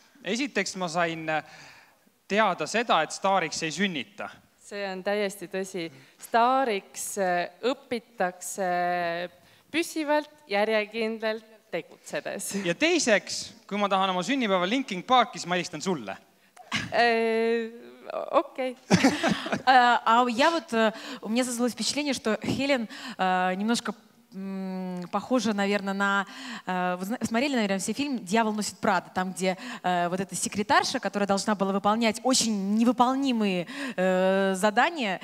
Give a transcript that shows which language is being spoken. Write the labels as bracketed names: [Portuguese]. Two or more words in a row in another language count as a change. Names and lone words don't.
[Estonian] Esiteks ma sain teada seda, et staariks ei sünnita. See on täiesti tõsi. Staariks õpitakse püsivalt, järjekindlalt tegutsedes. Ja teiseks, kui ma tahan oma sünnipäeval Linkin Parkis, ma helistan sulle. [Russian] Окей. А я вот, у меня создалось впечатление, что Хелен немножко похожа, наверное, на... Вы смотрели, наверное, все фильм «Дьявол носит Прада», там, где вот эта секретарша, которая должна была выполнять очень невыполнимые задания.